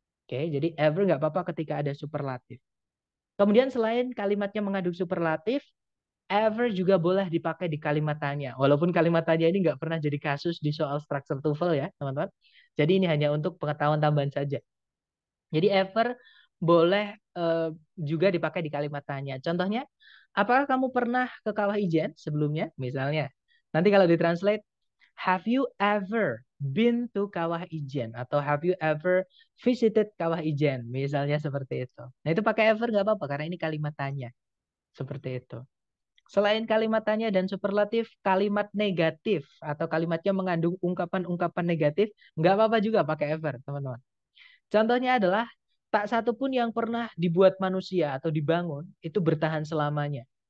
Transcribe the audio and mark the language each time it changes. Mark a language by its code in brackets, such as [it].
[id] Oke, jadi ever nggak apa-apa ketika ada superlatif. Kemudian selain kalimatnya mengandung superlatif, ever juga boleh dipakai di kalimat tanya. Walaupun kalimat tanya ini nggak pernah jadi kasus di soal structure TOEFL ya, teman-teman. Jadi ini hanya untuk pengetahuan tambahan saja. Jadi ever boleh juga dipakai di kalimat tanya. Contohnya, apakah kamu pernah ke Kawah Ijen sebelumnya? Misalnya. Nanti kalau ditranslate, [en] have you ever been to Kawah Ijen? [id] Atau [en] have you ever visited Kawah Ijen? [id] Misalnya seperti itu. Nah itu pakai ever nggak apa-apa karena ini kalimat tanya. Seperti itu. Selain kalimat tanya dan superlatif, kalimat negatif atau kalimatnya mengandung ungkapan-ungkapan negatif, nggak apa-apa juga pakai ever, teman-teman. Contohnya adalah tak satu pun yang pernah dibuat manusia atau dibangun itu bertahan selamanya.